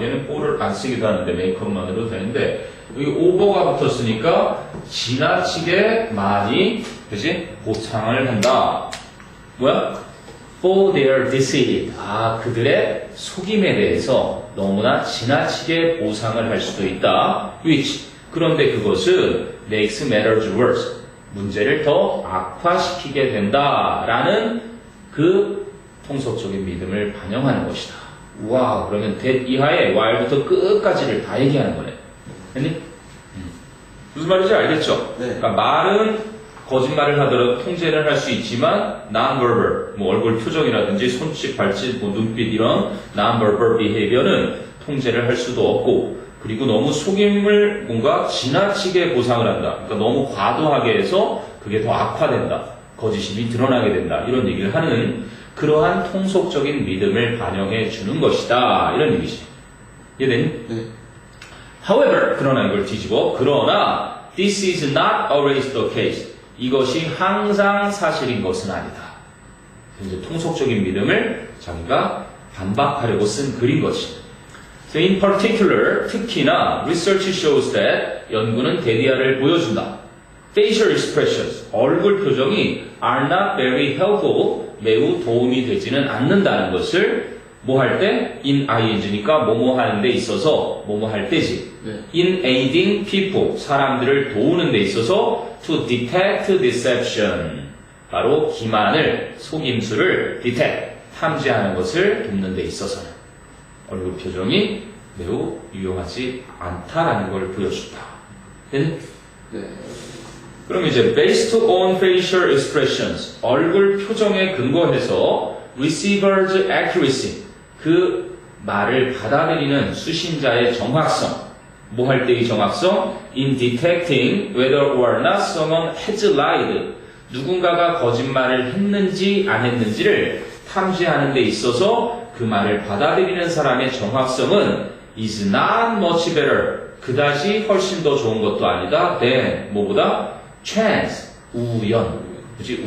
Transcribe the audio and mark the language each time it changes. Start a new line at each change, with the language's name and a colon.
Korean: 얘는 for를 안 쓰기도 하는데 make up만으로도 되는데 여기 over가 붙었으니까 지나치게 많이 그지? 보상을 한다. 뭐야?
English: For their deceit.
Korean: 그들의 속임에 대해서 너무나 지나치게 보상을 할 수도 있다.
English: Which.
Korean: 그런데 그것은
English: makes matters worse.
Korean: 문제를 더 악화시키게 된다라는 그 통속적인 믿음을 반영하는 것이다. 와, 그러면 that 이하에 while부터 끝까지를 다 얘기하는 거네. 했니? 무슨 말인지 알겠죠? 네. 그러니까 말은 거짓말을 하더라도 통제를 할 수 있지만 non-verbal, 뭐 얼굴 표정이라든지 손짓, 발짓, 뭐 눈빛 이런 non-verbal behavior는 통제를 할 수도 없고 그리고 너무 속임을 뭔가 지나치게 보상을 한다. 그러니까 너무 과도하게 해서 그게 더 악화된다. 거짓임이 드러나게 된다. 이런 얘기를 하는 그러한 통속적인 믿음을 반영해 주는 것이다. 이런 얘기지. 이해되니? 네. However, 그러나 이걸 뒤집어. 그러나
English: this is not always the case.
Korean: 이것이 항상 사실인 것은 아니다. 이제 통속적인 믿음을 자기가 반박하려고 쓴 글인 것이.
English: So in particular,
Korean: 특히나
English: research shows that
Korean: 연구는 대디아를 보여준다.
English: Facial expressions,
Korean: 얼굴 표정이
English: are not very helpful,
Korean: 매우 도움이 되지는 않는다는 것을 뭐 할 때? in ing니까 뭐뭐 하는 데 있어서 뭐뭐 할 때지. 네.
English: in aiding people,
Korean: 사람들을 도우는 데 있어서
English: to detect deception,
Korean: 바로 기만을, 속임수를 detect, 탐지하는 것을 돕는 데 있어서는 얼굴 표정이 매우 유용하지 않다라는 걸 보여준다. 네? 네.
English: 그럼 이제 based on facial expressions,
Korean: 얼굴 표정에 근거해서
English: receiver's accuracy, 그
Korean: 말을 받아들이는 수신자의 정확성. 뭐 할 때 이 정확성?
English: In detecting whether or not someone has lied.
Korean: 누군가가 거짓말을 했는지 안 했는지를 탐지하는 데 있어서 그 말을 받아들이는 사람의 정확성은
English: is not much better.
Korean: 그다지 훨씬 더 좋은 것도 아니다. than 뭐보다? chance. 우연. 그치?